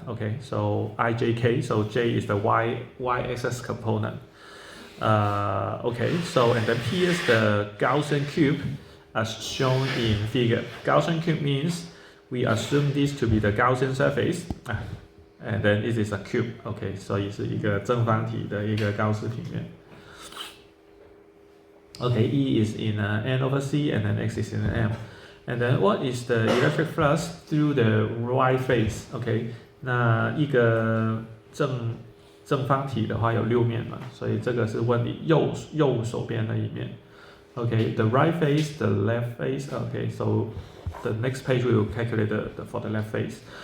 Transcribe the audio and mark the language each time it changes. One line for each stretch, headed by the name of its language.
English: Okay, so ijk, so j is the y-axis component. Okay, so and then here's the Gaussian cube as shown in figure. Gaussian cube means we assume this to be the Gaussian surface. And then it is a cube.
Chinese: Okay, 所以是一个正方体的一个高斯平面。
English: Okay, E is in n over c, and then x is in m. And then what is the electric flux through the right face?
Chinese: Okay, 那一个正方体的话有6面嘛，所以这个是问你右手边那一面。
English: Okay, the right face, the left face. Okay, so the next page we will calculate for the left face.